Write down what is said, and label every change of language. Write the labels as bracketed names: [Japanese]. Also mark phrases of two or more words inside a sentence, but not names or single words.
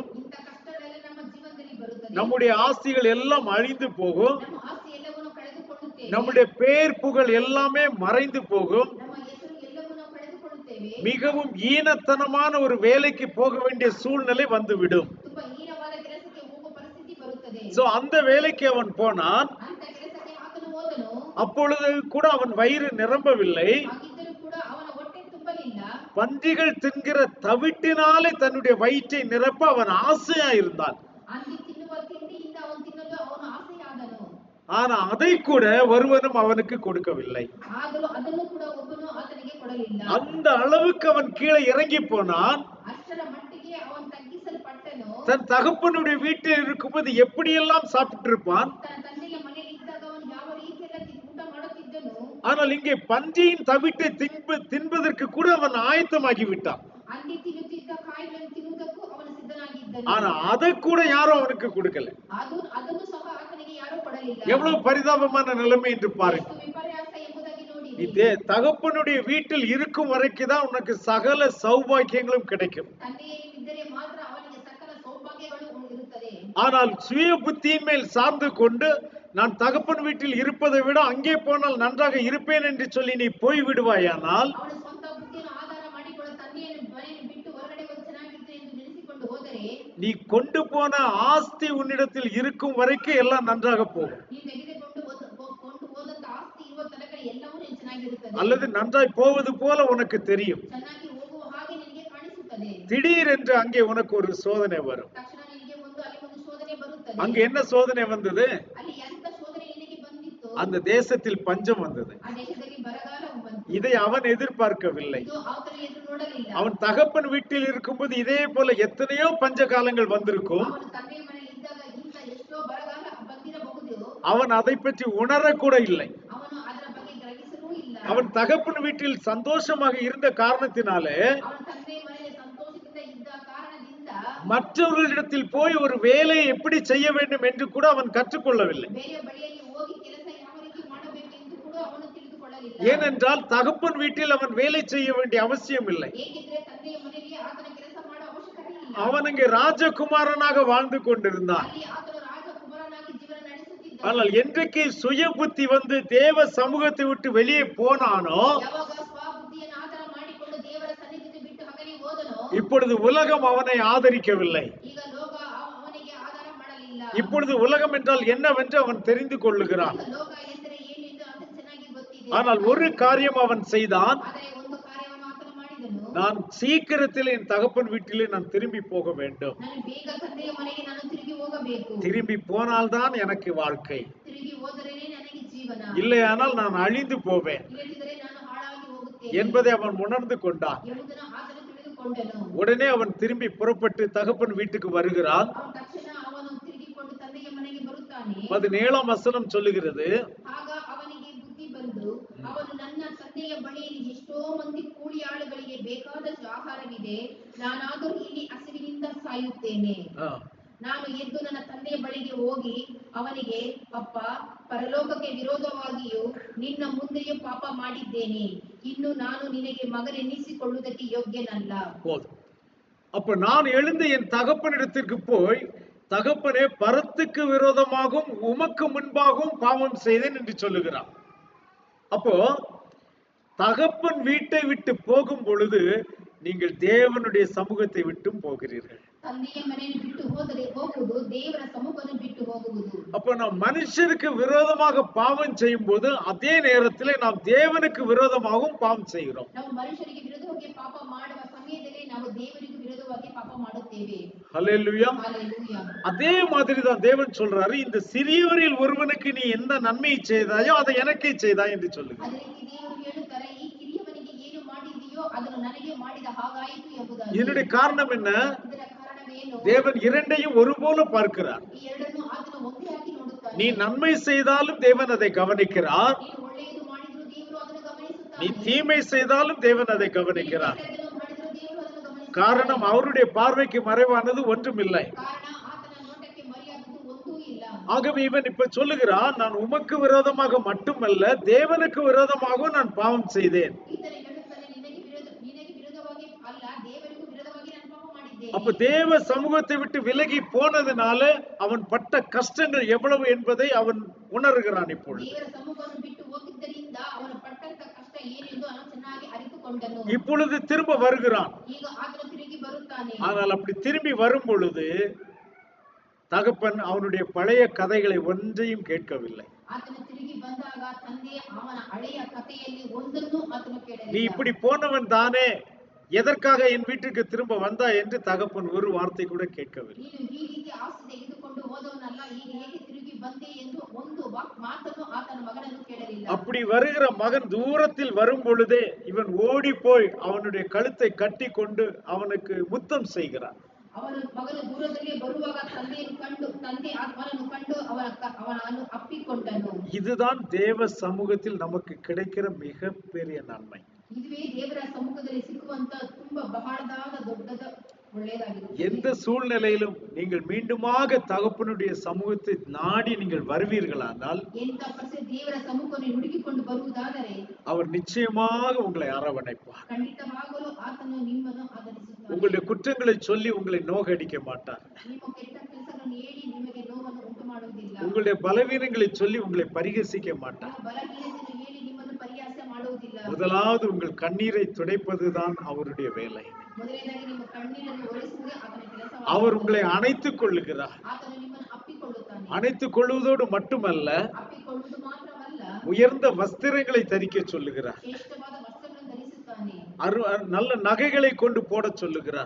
[Kannada] ಇಂಥ ಕಷ್ಟಗಳೆಲ್ಲ ನಮ್ಮ ಜೀವನದಲ್ಲಿ ಬರುತ್ತದೆ. [Tamil] நம்முடைய ஆஸ்திகள் எல்லாம் அழிந்து போகும். [Kannada] ನಮ್ಮ ಆಸ್ತಿ ಎಲ್ಲವನ್ನೂ ಕಳೆದುಕೊಳ್ಳುತ್ತೇವೆ. [Tamil] நம்முடைய பேர் புகழ் எல்லாமே மறைந்து போகும். [Kannada] ನಮ್ಮ ಹೆಸರು ಎಲ್ಲವೂ ನಾವು ಕಳೆದುಕೊಳ್ಳುತ್ತೇವೆ. [Tamil] மிகவும் ஈனத்தனமான ஒரு வேலைக்கு போக வேண்டிய சூழ்நிலை வந்துவிடும். [Kannada] ತುಂಬಾ ಹೀನವಾದ ಕೆಲಸಕ್ಕೆ ಹೋಗುವ ಪರಿಸ್ಥಿತಿ ಬರುತ್ತದೆ. [Tamil] சோ அந்த வேலைக்கு அவன் போனான். [Kannada] ಅಂತ ಕೆಲಸಕ್ಕೆ ಆತನು ಹೋದನು. [Tamil] அப்பொழுது கூட அவன் வயிறு நிரம்பவில்லை. [Kannada] ಹಾಗಿದ್ದರೂ ಕೂಡ ಅವನ ಹೊಟ್ಟೆ ತುಂಬಲಿಲ್ಲ. [Tamil] பன்றிகள் தின்கிற தவிட்டினாலே தன்னுடைய வயிற்றை நிரப்ப அவன் ஆசையா இருந்தான். [Kannada] ಹಂದಿ ತಿನ್ನುವ ತಿಂಡಿಯಿಂದ ಅವನು ತಿನ್ನಲು ಅವನು ಆಸೆಯಾದನು. [Tamil] ஆனா அதை கூட ஒருவனும் அவனுக்கு கொடுக்கவில்லை. [Kannada] ಆದರೂ ಅದನ್ನು ಕೂಡ ಒಬ್ಬನು ಆತನಿಗೆ ಕೊಡಲಿಲ್ಲ. [Tamil] அந்த அளவுக்கு அவன் கீழே இறங்கி போனான். [Kannada] ಅಷ್ಟರ ಮಟ್ಟಿಗೆ ಅವನು ತಗ್ಗಿಸಲ್ಪಟ್ಟನು. [Tamil] தன் தகப்பனுடைய வீட்டில் இருக்கும்போது எப்படியெல்லாம் சாப்பிட்டு இருப்பான். [Kannada] ತನ್ನ ತಂದೆಯ ಮನೆಯಲ್ಲಿ ಇದ್ದಾಗ ಅವನು ಯಾವ ರೀತಿಯಲ್ಲಿ ಊಟ ಮಾಡುತ್ತಿದ್ದನು. [Tamil] ஆனால் இங்கே பன்றியின் தவிட்டை தின்பதற்கு கூட அவன் ஆயத்தமாகி விட்டான். [Kannada] ಹಂದಿ ತಿನ್ನುತ್ತಿದ್ದ ಕಾಯಿಗಳನ್ನು ತಿನ್ನುವುದಕ್ಕೂ ಅವನು ಸಿದ್ಧನಾಗಿದ್ದನು. [Tamil] ஆனா அதை கூட யாரும் அவனுக்கு கொடுக்கல. [Kannada] ಅದನ್ನು ಸಹ ಆತನಿಗೆ ಯಾರೂ ಕೊಡಲಿಲ್ಲ. [Tamil] எவ்வளவு பரிதாபமான நிலைமை என்று பாருங்க. [Kannada] ಎಷ್ಟು ವಿಪರ್ಯಾಸ ಎಂಬುದಾಗಿ ನೋಡಿ. [Tamil] இதே தகப்பனுடைய வீட்டில் இருக்கும் வரைக்கும் தான் உனக்கு சகல சௌபாக்கியங்களும் கிடைக்கும். [Kannada] ತಂದೆಯಲ್ಲಿದ್ದರೆ ಮಾತ್ರ ಅವನಿಗೆ ಸಕಲ ಸೌಭಾಗ್ಯಗಳು ಇರುತ್ತದೆ. [Tamil] ஆனால் சுய புத்தியின் மேல் சார்ந்து கொண்டு நான் தகப்பன் வீட்டில் இருப்பதை விட அங்கே போனால் நன்றாக இருப்பேன் என்று சொல்லி நீ போய் விடுவாயானால், [Kannada] ಅವನ ಸ್ವಂತ ಬುದ್ಧಿಯನ್ನು ಆಧಾರ ಮಾಡಿಕೊಳ್ಳ ತಂದೆಯನ್ನು ಮನೆಯನ್ನು ಬಿಟ್ಟು ಹೊರಗಡೆ ಹೋಗಿ ಚೆನ್ನಾಗಿದ್ದೆ ಎಂದು ನೆನೆಸಿಕೊಂಡು ಹೋದರೆ, [Tamil] நீ கொண்டு போன ஆஸ்தி உன்னிடத்தில் இருக்கும் வரைக்கும் எல்லாம் நன்றாக போகும். [Kannada] ನೀನು ತೆಗೆದುಕೊಂಡು ಹೋದಂತ ಆಸ್ತಿ ಇರುವ ತನಕ ಎಲ್ಲವೂ ಚೆನ್ನಾಗಿರುತ್ತದೆ. [Tamil] அல்லது நன்றாய் போவது போல உனக்கு தெரியும். [Kannada] ಚೆನ್ನಾಗಿ ಹೋಗುವ ಹಾಗೆ ನಿನಗೆ ಕಾಣಿಸುತ್ತದೆ. [Tamil] திடீரென்று அங்கே உனக்கு ஒரு சோதனை வரும். [Kannada] ತಕ್ಷಣ ನಿನಗೆ ಅಲ್ಲಿ ಒಂದು ಶೋಧನೆ ಬರುತ್ತದೆ. [Tamil] அங்க என்ன சோதனை வந்தது? [Kannada] ಅಲ್ಲಿ ಎಂತ ಶೋಧನೆ ನಿನಗೆ ಬಂದಿತ್ತು? [Tamil] அந்த தேசத்தில் பஞ்சம் வந்தது. [Kannada] ಆ ದೇಶದಲ್ಲಿ ಬರಗಾಲ ಬಂತು. [Tamil] இதை அவன் எதிர்பார்க்கவில்லை. [Kannada] ಇದು ಆತನ ಎದುರು ನೋಡಲಿಲ್ಲ. [Tamil] அவன் தகப்பன் வீட்டில் இருக்கும்போது இதே போல எத்தனையோ பஞ்ச காலங்கள் வந்திருக்கும். [Kannada] ಅವನು ತಂದೆಯ ಮನೆಯಲ್ಲಿ ಇದ್ದಾಗ ಇಂಥ ಎಷ್ಟೋ ಬರಗಾಲ ಬಂದಿರಬಹುದು. [Tamil] அவன் அதை பற்றி உணரக்கூட இல்லை. [Kannada] ಅವನು ಅದರ ಬಗ್ಗೆ ಗ್ರಹಿಸಲೂ ಇಲ್ಲ. [Tamil] அவன் தகப்பன் வீட்டில் சந்தோஷமாக இருந்த காரணத்தினாலே [Kannada] ಅವನ ತಂದೆ ಮನೆಯಲ್ಲಿ ಸಂತೋಷದಿಂದ ಇದ್ದ ಕಾರಣದಿಂದ [Tamil] மற்றவர்களிடத்தில் போய் ஒரு வேலையை எப்படி செய்ய வேண்டும் என்று கூட அவன் கற்றுக்கொள்ளவில்லை. [Kannada] ಬೇರೆ ಬಳಿಯಲ್ಲಿ ಹೋಗಿ ಕೆಲಸ ಯಾವ ರೀತಿ ಮಾಡಬೇಕು ಎಂದು ಕೂಡ ಅವನು ತಿಳಿದುಕೊಳ್ಳಲಿಲ್ಲ. [Tamil] ஏனென்றால் தகப்பன் வீட்டில் அவன் வேலை செய்ய வேண்டிய அவசியம் இல்லை. [Kannada] ಏಕೆಂದರೆ ತಂದೆಯ ಮನೆಯಲ್ಲಿ ಆತನ ಕೆಲಸ ಮಾಡುವ ಅವಶ್ಯಕತೆ ಇಲ್ಲ. [Tamil] அவன் அங்கே ராஜகுமாரனாக வாழ்ந்து கொண்டிருந்தான். [Kannada] ಅಲ್ಲಿ ಆತನು ರಾಜಕುಮಾರನಾಗಿ ಜೀವನ ನಡೆಸುತ್ತಿದ್ದ. [Tamil] ஆனால் என்றைக்கு சுய புத்தி வந்து தேவ சமூகத்தை விட்டு வெளியே போனானோ [Kannada] ಯಾವಾಗ ಸ್ವಬುದ್ಧಿಯನ್ನು ಆಧಾರ ಮಾಡಿಕೊಂಡು ದೇವರ ಸನ್ನಿಧಿಯನ್ನು ಬಿಟ್ಟು ಹಗಲಿ ಹೋದನೋ [Tamil] இப்பொழுது உலகம் அவனை ஆதரிக்கவில்லை. [Kannada] ಈಗ ಲೋಕ ಅವನಿಗೆ ಆಧಾರ ಮಾಡಲಿಲ್ಲ. [Tamil] இப்பொழுது உலகம் என்றால் என்னவென்று அவன் தெரிந்து கொள்ளுகிறான். [Kannada] ಈಗ ಲೋಕ ಎಂದರೆ ಏನೆಂದು ಅವನಿಗೆ ಚೆನ್ನಾಗಿ ಗೊತ್ತಿದೆ. [Tamil] ஆனால் ஒரு காரியம் அவன் செய்தான். [Kannada] ಆದರೆ ಒಂದು ಕಾರ್ಯವನ್ನು ಆತನು ಮಾಡಿದನು. [Tamil] நான் சீக்கிரத்தில் என் தகப்பன் வீட்டிலே நான் திரும்பி போக வேண்டும். [Kannada] ನಾನು ಬೇಗ ತಂದೆಯ ಮನೆಗೆ ನಾನು ತಿರುಗಿ ಹೋಗಬೇಕು. [Tamil] திரும்பி போனால்தான் எனக்கு வாழ்க்கை, [Kannada] ತಿರುಗಿ ಹೋದರೇನೆ ನನಗೆ ಜೀವನ. [Tamil] இல்லையானால் நான் அழிந்து போவேன் [Kannada] ಇಲ್ಲದಿದ್ದರೆ ನಾನು ಹಾಳಾಗಿ ಹೋಗುತ್ತೇನೆ [Tamil] என்பதை அவன் உணர்ந்து கொண்டான். [Kannada] ಎಂಬುದನ್ನು ಆತನು ತಿಳಿದುಕೊಂಡನು. [Tamil] உடனே அவன் திரும்பி புறப்பட்டு தகப்பன் வீட்டுக்கு வருகிறான். [Kannada] ಅವನು ತಕ್ಷಣ ಅವನು ತಿರುಗಿಕೊಂಡು ತಂದೆಯ ಮನೆಗೆ ಬರುತ್ತಾನೆ. [Tamil] 17ஆம் வசனம் சொல்லுகிறது, [Kannada] ಆಗ ಅವನಿಗೆ ಬುದ್ಧಿ ಬಂದು ಅವನು ನನ್ನ ತಂದೆಯ ಬಳಿಯಲ್ಲಿ ಎಷ್ಟೋ ಮಂದಿ ಕೂಲಿಯಾಳುಗಳಿಗೆ ಬೇಕಾದಷ್ಟು ಆಹಾರವಿದೆ, ನಾನಾದರೂ ಇಲ್ಲಿ ಹಸಿವಿನಿಂದ ಸಾಯುತ್ತೇನೆ. ನಾನು ಎದ್ದು ನನ್ನ ತಂದೆಯ ಬಳಿಗೆ ಹೋಗಿ ಅವನಿಗೆ, ಅಪ್ಪ, ಪರಲೋಕಕ್ಕೆ ವಿರೋಧವಾಗಿಯೂ ನಿನ್ನ ಮುಂದೆಯೂ ಪಾಪ ಮಾಡಿದ್ದೇನೆ, ಇನ್ನು ನಾನು ನಿನಗೆ ಮಗನೆನ್ನಿಸಿಕೊಳ್ಳುವುದಕ್ಕೆ ಯೋಗ್ಯನಲ್ಲ. [Tamil] போதும். அப்ப நான் எழுந்து என் தகப்பனிடத்திற்கு போய், தகப்பனே, பரத்துக்கு விரோதமாகவும் உமக்கு முன்பாகவும் பாவம் செய்தேன் என்று சொல்லுகிறான். அப்போ தகப்பன் வீட்டை விட்டு போகும் பொழுது நீங்கள் தேவனுடைய சமூகத்தை விட்டும் போகிறீர்கள். [Kannada] ತಂದೆಯ ಮನೆಯನ್ನು ಬಿಟ್ಟು ಹೋಗುವುದು ದೇವರ ಸಮ್ಮುಖವನ್ನು ಬಿಟ್ಟು ಹೋಗುವುದು. [Tamil] அப்ப நாம் மனுஷருக்கு விரோதமாக பாவம் செய்யும் போது அதே நேரத்திலே நாம் தேவனுக்கு விரோதமாகவும் பாவம் செய்கிறோம். [Kannada] ನಾವು ಮನುಷ್ಯರಿಗೆ ವಿರುದ್ಧವಾಗಿ ಪಾಪ ಮಾಡುವ ಸಮಯದಲ್ಲಿ ನಾವು ದೇವರಿಗೆ ವಿರುದ್ಧವಾಗಿ ಪಾಪ ಮಾಡುತ್ತೇವೆ. [Tamil] ஹல்லேலூயா. ஹல்லேலூயா. அதே மாதிரி தான் தேவன் சொல்றாரு, இந்த சிறியவரில் ஒருவனுக்கு நீ எந்த நன்மையை செய்தாயோ அதை எனக்கே செய்தாய் என்று சொல்லுகிறார். [Kannada] ಅದೇ ರೀತಿ ದೇವರು ಹೇಳುತ್ತಾರೆ, ಈ ಕಿರಿಯವನಿಗೆ ಏನು ಮಾಡಿದೆಯೋ ಅದನ್ನು ನನಗೆ ಮಾಡಿದ ಹಾಗಾಯಿತು ಎಂಬುದಾಗಿ. [Tamil] இதனுடைய காரணம் என்ன? [Kannada] ಇದರ ಕಾರಣವೇನು? [Tamil] தேவன் இரண்டையும் ஒருபோல பார்க்கிறார். [Kannada] ಈ ಎರಡನ್ನು ಆತನು ಒಂದೇ ಆಗಿ ನೋಡುತ್ತಾನೆ. [Tamil] நீ நன்மை செய்தாலும் தேவன் அதை கவனிக்கிறார், [Kannada] ನೀನು ಒಳ್ಳೆಯದು ಮಾಡಿದ್ರು ದೇವರು ಅದನ್ನು ಗಮನಿಸುತ್ತಾನೆ. [Tamil] நீ தீமை செய்தாலும் தேவன் அதை கவனிக்கிறார். [Kannada] ಕೆಟ್ಟದ್ದನ್ನು ಮಾಡಿದ್ರು ದೇವರು ಅದನ್ನು ಗಮನಿಸುತ್ತಾನೆ. [Tamil] காரணம் அவருடைய பார்வைக்கு மறைவானது ஒன்றுமில்லை. [Kannada] ಕಾರಣ ಆತನ ನೋಟಕ್ಕೆ ಮರೆಯಾದದ್ದು ಒಂದೂ ಇಲ್ಲ. [Tamil] ஆகவே இவன் இப்ப சொல்லுகிறான், நான் உமக்கு விரோதமாக மட்டுமல்ல தேவனுக்கு விரோதமாகவும் நான் பாவம் செய்தேன். [Kannada] ಈತನು ಹೇಳುತ್ತಾನೆ, ನಿನಗೆ ವಿರೋಧವಾಗಿ ಅಲ್ಲ, ದೇವರಿಗೂ ವಿರೋಧವಾಗಿ ನಾನು ಪಾಪ ಮಾಡಿದ್ದೇನೆ. [Tamil] அப்ப தேவ சமூகத்தை விட்டு விலகி போனதுனால அவன் பட்ட கஷ்டங்கள் எவ்வளவு என்பதை அவன் உணர்கிறான். இப்பொழுது [Kannada] ದೇವರ ಸಮ್ಮುಖವನ್ನು ಬಿಟ್ಟು ಹೋಗಿದ್ದರಿಂದ ಅವನು ಪಟ್ಟಂತ ಕಷ್ಟ ಏನೆಂದು ಅವನು ಚೆನ್ನಾಗಿ ಅರಿತುಕೊಂಡನು. [Tamil] இப்பொழுது திரும்ப வருகிறான். [Kannada] ಈಗ ಆತನು ತಿರುಗಿ ಬರುತ್ತಾನೆ. [Tamil] ஆனால் அப்படி திரும்பி வரும் பொழுது தகப்பன் அவனுடைய பழைய கதைகளை ஒன்றையும் கேட்கவில்லை. [Kannada] ಆತನು ತಿರುಗಿ ಬಂದಾಗ ತಂದೆ ಅವನ ಹಳೆಯ ಕಥೆಯಲ್ಲಿ ಒಂದನ್ನು ಆತನು [Tamil] நீ [Kannada] ಕೇಳಲಿಲ್ಲ. [Tamil] இப்படி போனவன் தானே, எதற்காக என் வீட்டுக்கு திரும்ப வந்தா என்று தகப்பன் ஒரு வார்த்தை கூட கேட்கவில்லை. [Kannada] ನೀನು ಈ ರೀತಿ ಆಸ್ತಿ ತೆಗೆದುಕೊಂಡು ಹೋದವನಲ್ಲ, ಈಗ ಹೇಗೆ ತಿರುಗಿ ಬಂದೆ ಎಂದು ಒಂದು ಮಾತನ್ನು ಆತನ ಮಗನನ್ನು ಕೇಳಲಿಲ್ಲ. [Tamil] அப்படி வருகிற மகன் தூரத்தில் வரும் பொழுதே இவன் ஓடி போய் அவனுடைய கழுத்தை கட்டி கொண்டு அவனுக்கு முத்தம் செய்கிறான். [Kannada] ಮಗನು ದೂರದಲ್ಲಿ ಬರುವಾಗ ತಂದೆ ಅವನನ್ನು ಕಂಡು ಅವನನ್ನು ಅಪ್ಪಿಕೊಂಡನು. [Tamil] இதுதான் தேவ சமூகத்தில் நமக்கு கிடைக்கிற மிகப்பெரிய நன்மை. [Kannada] ಇದುವೇ ದೇವರ ಸಮ್ಮುಖದಲ್ಲಿ ಸಿಕ್ಕುವಂತ ತುಂಬಾ ಬಹಳದಾದ ದೊಡ್ಡದ ಒಳ್ಳೆಯದಾಗಿದೆ. [Tamil] எந்த சூழ்நிலையிலும் நீங்கள் மீண்டுமாக தகப்பனுடைய சமூகத்தை நாடி நீங்கள் வருவீர்களானால் [Kannada] ಎಂತ ಪರಿಸ್ಥಿತಿ ದೇವರ ಸಮ್ಮುಖವನ್ನು ಹುಡುಕಿಕೊಂಡು ಬರುವುದಾದರೆ [Tamil] அவர் நிச்சயமாக உங்களை அரவணைப்பார். [Kannada] ಖಂಡಿತವಾಗಲೂ ಆತನು ನಿಮ್ಮನ್ನು ಆದರಿಸುತ್ತಾನೆ. [Tamil] உங்களுடைய குற்றங்களை சொல்லி உங்களை நோகடிக்க மாட்டார். [Kannada] ನಿಮ್ಮ ಕೆಟ್ಟ ಕೆಲಸಗಳನ್ನು ಹೇಳಿ ನಿಮಗೆ ನೋವನ್ನು ಉಂಟು ಮಾಡುವುದಿಲ್ಲ. [Tamil] உங்களுடைய பலவீனங்களை சொல்லி உங்களை பரிகசிக்க மாட்டார். [Kannada] ನಿಮ್ಮ ಬಲಹೀನತೆಯನ್ನು ಹೇಳಿ ನಿಮ್ಮನ್ನು ಪರಿಹಾಸ ಮಾಡುವುದಿಲ್ಲ. [Tamil] முதலாவது உங்கள் கண்ணீரை துடைப்பதுதான் அவருடைய வேலை. [Kannada] ಮೊದಲನೇದಾಗಿ ನಿಮ್ಮ ಕಣ್ಣೀರನ್ನು ಒರೆಸುವುದೇ ಆತನ ಕೆಲಸ. [Tamil] அவர் உங்களை அணைத்துக் கொள்ளுகிறார். [Kannada] ಆತನು ನಿಮ್ಮನ್ನು ಅಪ್ಪಿಕೊಳ್ಳುತ್ತಾನೆ. [Tamil] அணைத்துக் கொள்வதோடு மட்டுமல்ல, [Kannada] ಅಪ್ಪಿಕೊಳ್ಳುವುದು ಮಾತ್ರವಲ್ಲ, [Tamil] உயர்ந்த வஸ்திரங்களை தரிக்க சொல்லுகிறார். [Kannada] ಶ್ರೇಷ್ಠವಾದ ವಸ್ತ್ರಗಳನ್ನು ಧರಿಸುತ್ತಾನೆ. [Tamil] நல்ல நகைகளை கொண்டு போட சொல்லுகிறார்.